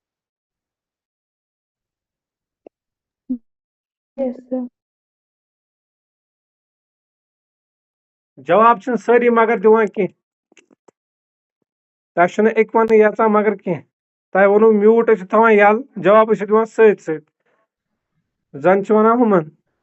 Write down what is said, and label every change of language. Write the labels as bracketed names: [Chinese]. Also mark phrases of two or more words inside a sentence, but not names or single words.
[English] Yes, sir. [Kashmiri] जवाब छन सारी मगर दिवान की तक एक वन याचा मगर की तह वो म्यूट थवान यल जवाब दिवान सत जन वनान हुमन